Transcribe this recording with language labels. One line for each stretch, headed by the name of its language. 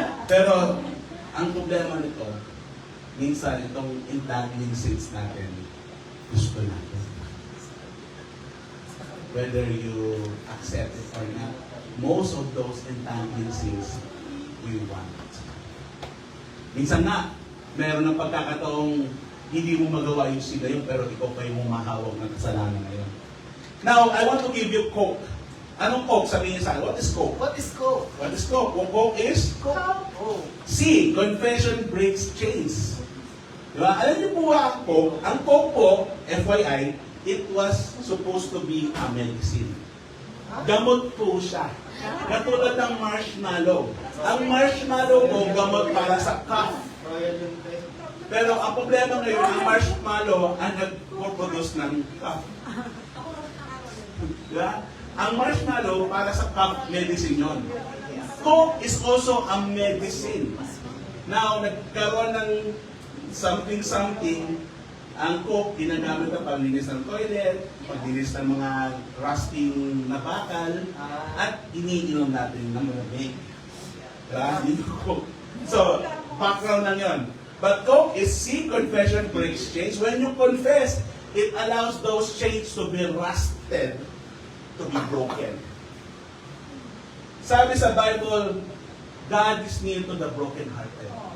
Filipino: Pero, ang problema nito, minsan itong entangling sins natin, gusto natin.
English: Whether you accept it or not, most of those entangling sins, we want.
Filipino: Minsan na, meron ng pagkakataong hindi mo magawa yung sila yun, pero ikaw pa yung humahawak ng kasalanan ngayon.
English: Now, I want to give you Coke.
Filipino: Anong Coke? Sabihin niyo sa akin,
English: what is Coke? What is Coke? What is Coke?
Filipino: Kung Coke is?
English: Coke. Oh. C. Confession breaks chains.
Filipino: Diba? Alam niyo po ba ang Coke? Ang Coke po,
English: FYI, it was supposed to be a medicine.
Filipino: Gamot po siya. Katulad ng marshmallow. Ang marshmallow po, gamot para sa cough. Pero ang problema ngayon, ang marshmallow ang nag-produce ng cough. Diba? Ang marshmallow para sa cough medicine yon.
English: Coke is also a medicine.
Filipino: Now, nagkaroon ng something, ang Coke ginagamit na paglinis ng toilet, paglinis ng mga rusting na bakal, at iniinom natin ng malamig. Diba? Yun yung Coke. So, background lang yun.
English: But Coke is C, confession breaks chains. When you confess, it allows those chains to be rusted, to be broken.
Filipino: Sabi sa Bible, God is near to the brokenhearted.